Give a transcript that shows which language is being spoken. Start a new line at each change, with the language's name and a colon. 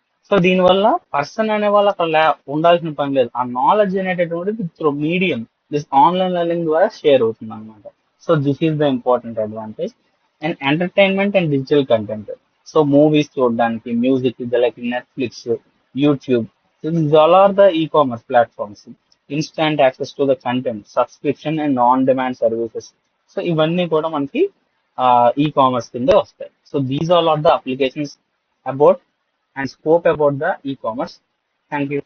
Telugu: So దీనివల్ల person అనే వాళ్ళు అక్కడ ఉండాల్సిన పని లేదు. ఆ నాలెడ్జ్ అనేటటువంటిది
English: through medium this online learning
Telugu: ద్వారా షేర్ అవుతుంది అనమాట.
English: So this is the important advantage. And entertainment and digital content. So movies
Telugu: చూడడానికి,
English: Music like Netflix, YouTube. So these all are the e-commerce platforms. Instant access to the content, subscription and on-demand services.
Telugu: So ఇవన్నీ కూడా మనకి e commerce కింద వస్తాయి.
English: So these all are the applications about and scope about the e-commerce. Thank you.